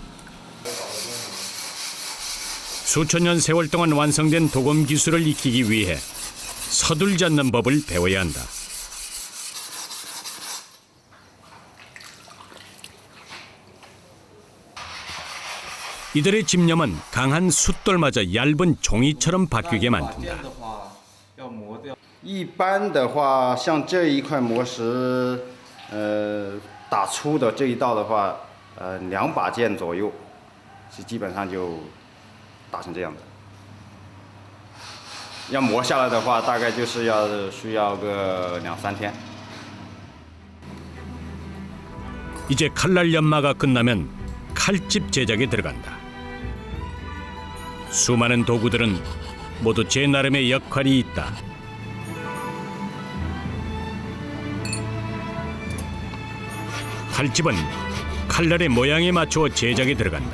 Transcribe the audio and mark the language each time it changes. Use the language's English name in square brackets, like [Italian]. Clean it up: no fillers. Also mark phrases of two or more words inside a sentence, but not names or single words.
[Korean] 수천 년 세월 동안 완성된 도검 기술을 익히기 위해 서둘지 않는 법을 배워야 한다. 이들의 집념은 강한 숫돌마저 얇은 종이처럼 바뀌게 만든다. [Chinese] 一般的话，像这一块磨石，打粗的这一道的话，2把剑左右，是基本上就打成这样子。要磨下来的话，大概就是需要个2~3天。 [Korean] 이제 칼날 연마가 끝나면 칼집 제작에 들어간다. 수많은 도구들은 모두 제 나름의 역할이 있다. 칼집은 칼날의 모양에 맞추어 제작에 들어간다.